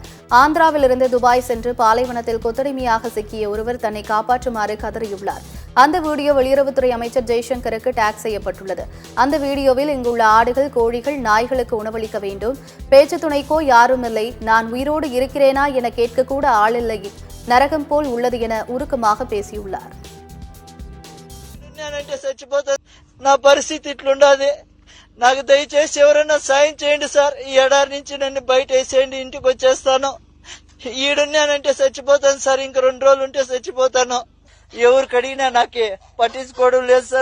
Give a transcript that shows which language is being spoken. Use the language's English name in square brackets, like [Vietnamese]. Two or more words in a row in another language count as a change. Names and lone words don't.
[Tamil] ஆந்திராவில் இருந்து துபாய் சென்று பாலைவனத்தில் கொத்தடிமையாக சிக்கிய ஒருவர் தன்னை காப்பாற்றுமாறு கதறியுள்ளார். அந்த வீடியோ வெளியுறவுத்துறை அமைச்சர் ஜெய்சங்கருக்கு டேக் செய்யப்பட்டுள்ளது. அந்த வீடியோவில் இங்குள்ள ஆடுகள், கோழிகள், நாய்களுக்கு உணவளிக்க வேண்டும், பேச்சு துணைக்கோ யாரும் இல்லை, நான் உயிரோடு இருக்கிறேனா என கேட்கக்கூட ஆளில்லை, நரகம் போல் உள்ளது என உருக்கமாக பேசியுள்ளார். [Telugu] నా పరిస్థితి ఇట్లుండాది. నాకు దయచేసి ఎవరైనా సాయం చేయండి సార్. ఈ ఎడారి నుంచి నన్ను బయట వేసేయండి, ఇంటికి వచ్చేస్తాను. ఈడున్నానంటే చచ్చిపోతాను సార్. ఇంక 2 రోజులు ఉంటే చచ్చిపోతాను. ఎవరికి అడిగినా నాకే పట్టించుకోవడం లేదు సార్.